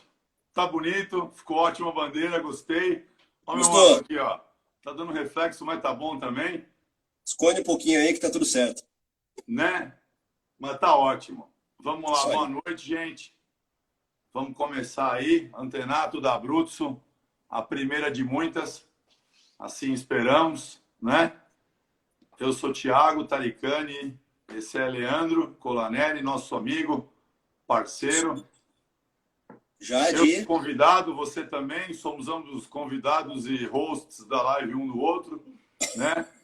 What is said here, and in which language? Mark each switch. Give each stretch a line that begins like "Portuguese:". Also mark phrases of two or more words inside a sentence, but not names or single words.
Portuguese: Tá bonito, ficou ótima a bandeira, gostei. Ó, meu Gostou? mano, aqui, ó. Tá dando reflexo, mas tá bom também, Esconde um pouquinho aí que tá tudo certo. né? Mas tá ótimo. Vamos lá, Isso aí. boa noite, gente. Vamos começar aí. Antenato da Abruzzo, a primeira de muitas. Assim esperamos, né? Eu sou Thiago Taricani, esse é Leandro Colaneri, nosso amigo, parceiro. Já Eu de... convidado, você também, somos ambos convidados e hosts da live um do outro, né?